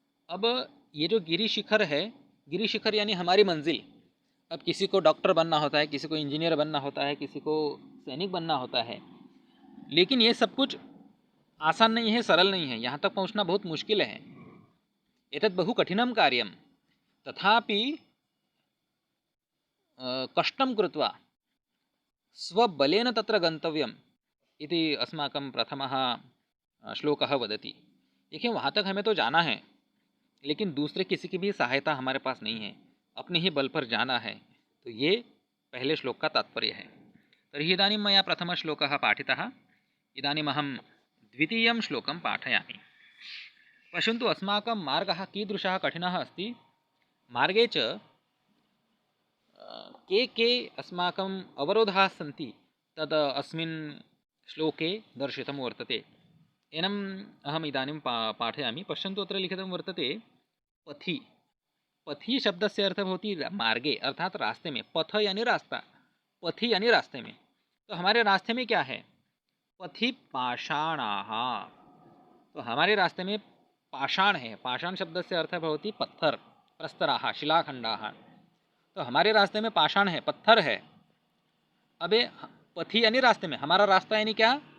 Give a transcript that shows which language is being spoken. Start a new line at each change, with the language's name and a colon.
Hindi: अब ये जो गिरि शिखर है, गिरि शिखर यानी हमारी मंजिल। अब किसी को डॉक्टर बनना होता है, किसी को इंजीनियर बनना होता है, किसी को सैनिक बनना होता है, लेकिन ये सब कुछ आसान नहीं है, सरल नहीं है, यहाँ तक पहुँचना बहुत मुश्किल है।
Sanskrit: एतत् बहु कठिनं कार्यं, तथापि कष्टं कृत्वा स्वबलेन तत्र गन्तव्यम् इति अस्माकं प्रथमः श्लोकः वदति।
Hindi: देखिए, वहाँ तक हमें तो जाना है, लेकिन दूसरे किसी की भी सहायता हमारे पास नहीं है, अपने ही बल पर जाना है। तो ये पहले श्लोक का तात्पर्य है।
Sanskrit: तर्हि इदानीं मया प्रथमश्लोकः पाठितः, इदानीमहं द्वितीयं श्लोकं पाठयामि। पश्यन्तु, अस्माकं मार्गः कीदृशः कठिनः अस्ति। मार्गे च के अस्माकम् अवरोधाः सन्ति, तद् अस्मिन् श्लोके दर्शितं वर्तते। एनम् अहम् इदानीं पाठयामि। पश्यन्तु, अत्र लिखितं वर्तते पथि। पथि शब्दस्य अर्थः भवति मार्गे,
Hindi: अर्थात रास्ते में। पथ यानी रास्ता, पथि यानी रास्ते में। तो हमारे रास्ते में क्या है?
Sanskrit: पथि पाषाणाः।
Hindi: तो हमारे रास्ते में पाषाण है। पाषाण शब्द से
Sanskrit: अर्थ भवति
Hindi: पत्थर,
Sanskrit: प्रस्तराः, शिलाखंडाः।
Hindi: तो हमारे रास्ते में पाषाण है, पत्थर है। अबे पथि यानी रास्ते में, हमारा रास्ता यानी क्या?